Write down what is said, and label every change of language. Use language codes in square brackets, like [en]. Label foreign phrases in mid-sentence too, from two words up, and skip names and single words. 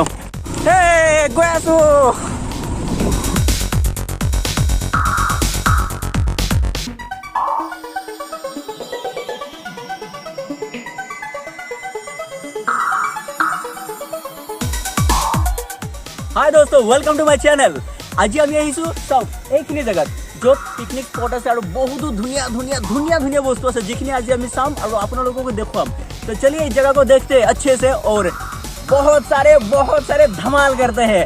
[as] গৈ আছোঁ। হাই দোস্ত, [en] Welcome to my channel. [as] আজি আমি আহিছোঁ চাওক এইখিনি জেগাত, য'ত পিকনিক স্পট আছে আৰু বহুতো ধুনীয়া ধুনীয়া ধুনীয়া ধুনীয়া বস্তু আছে, যিখিনি আজি আমি চাম আৰু আপোনালোককো দেখুৱাম। [hi] तो चलिए इस जगह को देखते हैं अच्छे से और बहुत सारे धमाल करते हैं।